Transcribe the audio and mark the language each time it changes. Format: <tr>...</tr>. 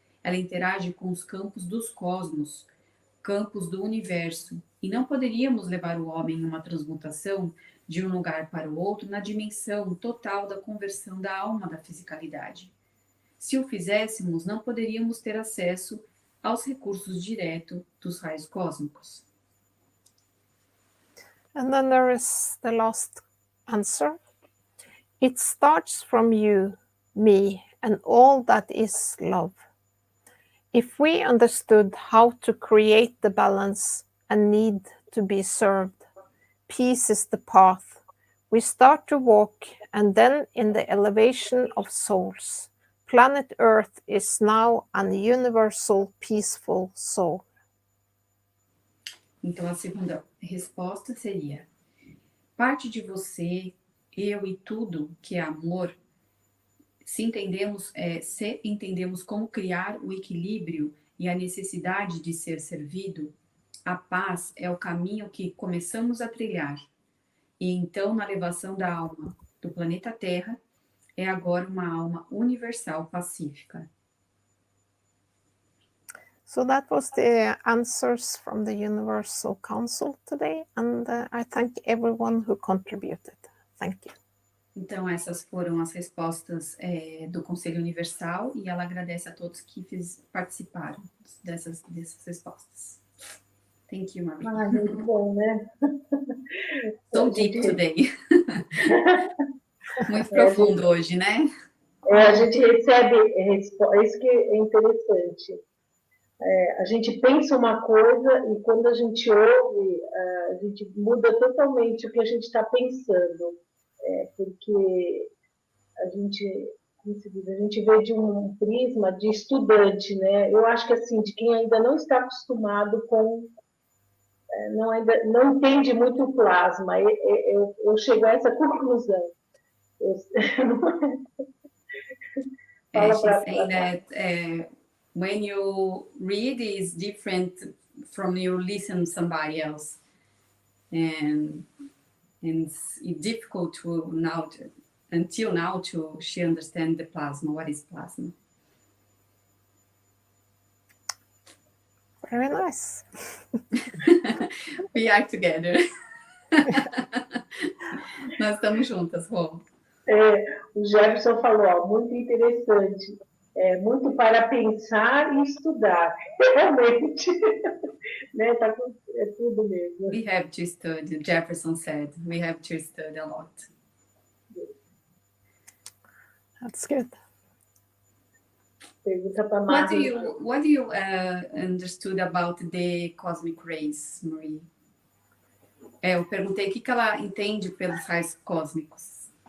<pt>Ela interage com os campos dos cosmos, campos do universo, e não poderíamos levar o homem em uma transmutação de um lugar para o outro na dimensão total da conversão da alma da fisicalidade. Se o fizéssemos, não poderíamos ter acesso aos recursos diretos dos raios cósmicos.</pt> <en>And then there is the last answer. It starts from you, me, and all that is love. If we understood how to create the balance and need to be served, peace is the path. We start to walk, and then in the elevation of souls, planet Earth is now an universal peaceful soul.</en> <pt>Então, a segunda resposta seria: parte de você, eu e tudo que é amor, se entendemos como criar o equilíbrio e a necessidade de ser servido, a paz é o caminho que começamos a trilhar. E então, na elevação da alma do planeta Terra, é agora uma alma universal pacífica.</pt> <en>So that was the answers from the Universal Council today, and I thank everyone who contributed. Thank you.</en> <pt>Então, essas foram as respostas do Conselho Universal, e ela agradece a todos que participaram dessas respostas.</pt> <en>Thank you, Maria.</en> <pt>Ah, muito bom, né?</pt> <en>So deep today.</en> <pt>Muito profundo hoje, né? A gente recebe, isso que é interessante. A gente pensa uma coisa e quando a gente ouve, a gente muda totalmente o que a gente está pensando. Porque a gente vê de um prisma de estudante, né? Eu acho que assim, de quem ainda não está acostumado com, não entende muito o plasma. Eu chego a essa conclusão.</pt> <en>She's saying that when you read is different from you listen to somebody else, and it's difficult until now she understand the plasma. What is plasma? Very nice. We are together.</en> <pt>Nós estamos juntas, Rô. O Jefferson falou, muito interessante. Muito para pensar e estudar. Realmente. Né? É tudo mesmo.</pt> <en>We have to study, Jefferson said. We have to study a lot. That's good.</en> <pt>Pergunta para</pt> <en>What do you understood about the cosmic rays, Marie?</en> <pt>Eu perguntei o que ela entende pelos raios cósmicos.</pt>